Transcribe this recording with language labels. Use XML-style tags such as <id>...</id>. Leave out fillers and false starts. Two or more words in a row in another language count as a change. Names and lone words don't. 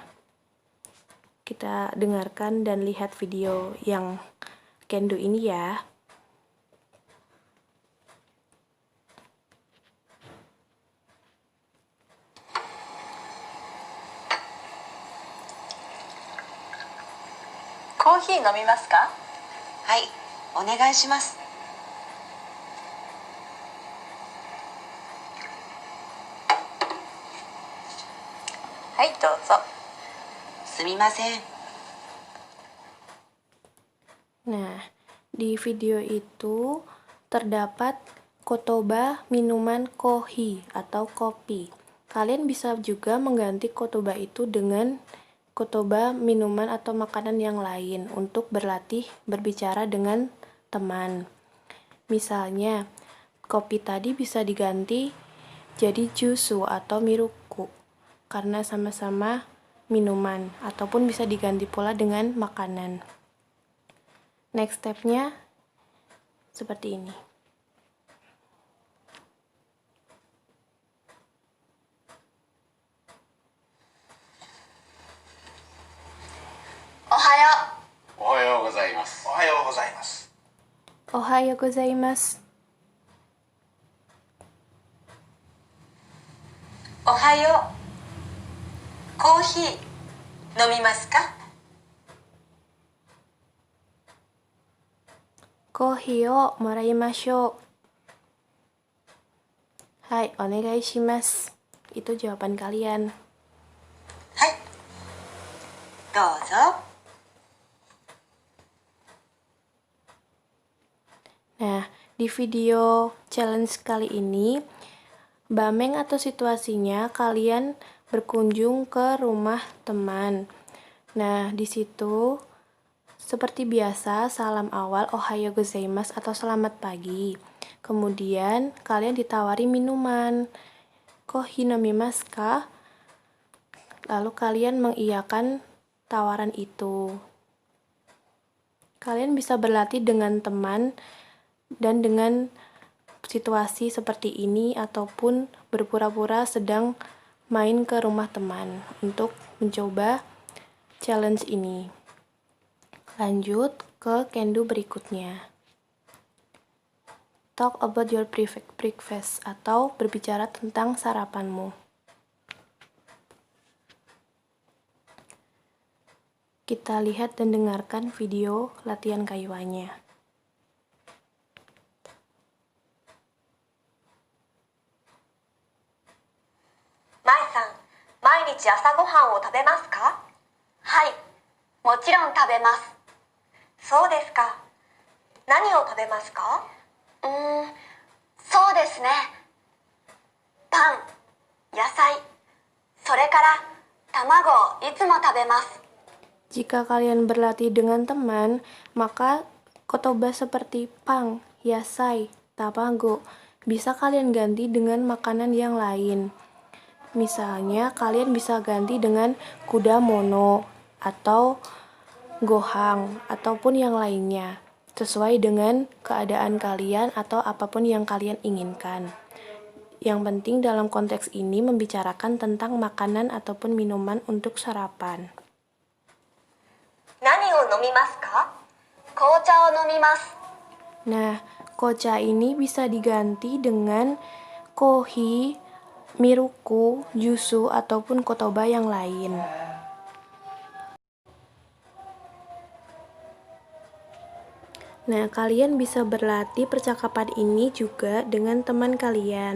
<id>Kita dengarkan dan lihat video yang Kendo ini ya.</id> <ja>Kopi 飲みますか？はい、お願いします。はいどうぞ。すみません。</ja> <id>Nah, di video itu terdapat kotoba minuman kohi atau kopi. Kalian bisa juga mengganti kotoba itu dengan kotoba minuman atau makanan yang lain untuk berlatih berbicara dengan teman. Misalnya, kopi tadi bisa diganti jadi jusu atau miruku karena sama-sama minuman, ataupun bisa diganti pula dengan makanan.</id> <en>Next step-</en> <id>nya seperti ini.</id> <ja>Ohayo. おはようございます。おはようございます。おはようございます. Ohayo コーヒー飲みますか？コーヒーをもらいましょう。はい、お願いします。</ja> <id>Itu jawaban kalian.</id> <ja>はい。どうぞ。</ja> <id>Nah, di video challenge kali ini, bameng atau situasinya kalian berkunjung ke rumah teman. Nah, di situ seperti biasa salam awal</id> <ja>おはようございます</ja> <id>atau selamat pagi. Kemudian kalian ditawari minuman.</id> <ja>コーヒー飲みますか?</ja> <id>Lalu kalian mengiyakan tawaran itu. Kalian bisa berlatih dengan teman dan dengan situasi seperti ini ataupun berpura-pura sedang main ke rumah teman untuk mencoba challenge ini. Lanjut ke kendu berikutnya.</id> <en>Talk about your breakfast</en> <id>atau berbicara tentang sarapanmu. Kita lihat dan dengarkan video latihan kaiwannya.</id> <ja>舞さん、毎日朝ごはんを食べますか？はい、もちろん食べます。そうですか。何を食べますか？そうですね。パン、野菜、それから卵をいつも食べます。</ja> <id>Jika kalian berlatih dengan teman, maka kotoba seperti</id> <ja>パン、野菜、卵</ja> <id>bisa kalian ganti dengan makanan yang lain. Misalnya, kalian bisa ganti dengan kudamono atau gohang ataupun yang lainnya, sesuai dengan keadaan kalian atau apapun yang kalian inginkan. Yang penting dalam konteks ini membicarakan tentang makanan ataupun minuman untuk sarapan.</id> <ja>何を飲みますか？紅茶を飲みます。</ja> <id>Nah, kocha ini bisa diganti dengan</id> <ja>コーヒー、ミルク、ジュース,</ja> <id>ataupun kotoba yang lain. Nah, kalian bisa berlatih percakapan ini juga dengan teman kalian.</id>